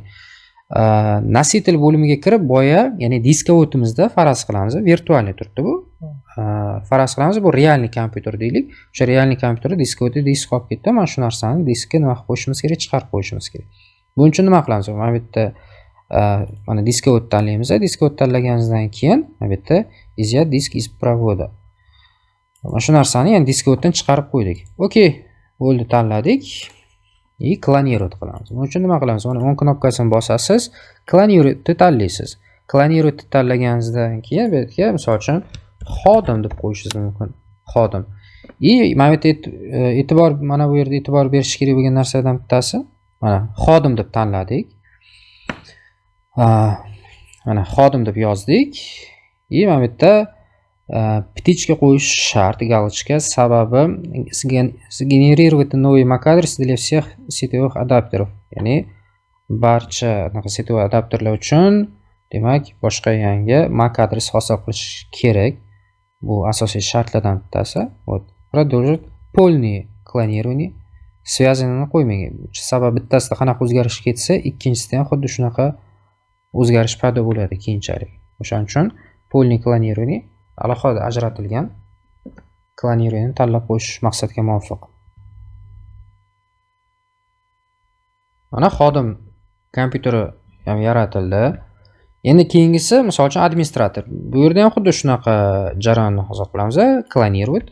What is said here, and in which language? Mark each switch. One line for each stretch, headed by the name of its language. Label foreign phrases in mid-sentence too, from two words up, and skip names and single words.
Uzbek: Nositel bo'limiga kirib boya, ya'ni diskovodimizda faraz qilamiz, virtualniy turibdi bu. Faraz qilamiz, bu realniy kompyuter deylik. O'sha realniy kompyuterda diskovodi disk qolib ketdi. Mana shu narsani diskka nima qilib qo'yishimiz kerak? Chiqarib qo'yishimiz kerak. Buning uchun nima qilamiz? Mana bu yerda mana diskovod tanlaymiz. Diskovod tanlaganimizdan keyin mana bu yerda
Russian: изъять disk из провода.
Uzbek: Mana shu narsani, ya'ni diskovoddan chiqarib qo'ydik. Okey, bo'ldi, tanladik. Klonировать qilamiz. Buning uchun nima qilamiz? Mana o'ng knopkasini bosasiz, klonировать tanlaysiz. Klonировать tanlaganingizdan keyin bu yerga misol uchun xodim deb qo'yishingiz mumkin. Xodim. Mana bu yerda mana bu yerda e'tibor berish kerak bo'lgan narsalardan bittasi, mana xodim deb tanladik. Mana xodim deb yozdik. Mana bu yerda птичка qo'yish shart, галочка.
Russian: Sababi сгенерировать новый MAC адрес для всех сетевых адаптеров.
Uzbek: Ya'ni barcha sетевой adapterlar uchun demak boshqa yangi MAC adres hosil qilish kerak. Bu asosiy shartlardan bittasi.
Russian: Вот. Продолжить полное клонирование.
Uzbek: Связанini qo'ymang. Sababi bittasida qanaqa o'zgarish ketsa, ikkinchisida ham xuddi shunaqa o'zgarish paydo bo'ladi keyinchalik. O'shaning uchun
Russian: полное клонирование
Uzbek: alohida ajratilgan klonирование tanlab qo'yish maqsadga muvofiq. Mana xodim kompyuteri ham yaratildi. Endi keyingisi, misol uchun administrator. Bu yerda ham xuddi shunaqa jarayonni hozir qilamiz, klonировать.